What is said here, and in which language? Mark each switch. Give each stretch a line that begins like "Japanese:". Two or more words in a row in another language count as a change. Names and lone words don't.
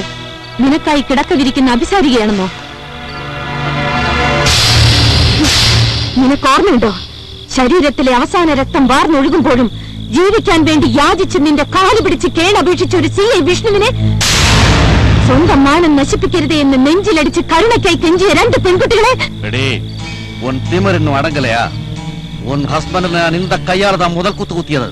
Malayalam: നിനക്കായി കിടക്ക വിരിക്കുന്ന അഭിസാരികയാണെന്നോ? നിനക്കോർമ്മയുണ്ടോ, ശരീരത്തിലെ അവസാന രക്തം വാർന്നൊഴുകുമ്പോഴും ജീവിക്കാൻ വേണ്ടി യാചിച്ച് നിന്റെ കാല് പിടിച്ച് കേണപേക്ഷിച്ച ഒരു CI വിഷ്ണുവിനെ സ്വന്തം മാനം നശിപ്പിക്കരുതേ എന്ന് നെഞ്ചിലടിച്ച് കരുണയ്ക്കായി കെഞ്ചിയ 2 പെൺകുട്ടികളെ.
Tamil: உன் திமிர் இன்னும் அடங்கலையா? உன் ஹஸ்பண்ட் நான் இந்த கையால தான் முதல் குத்து குத்தியது.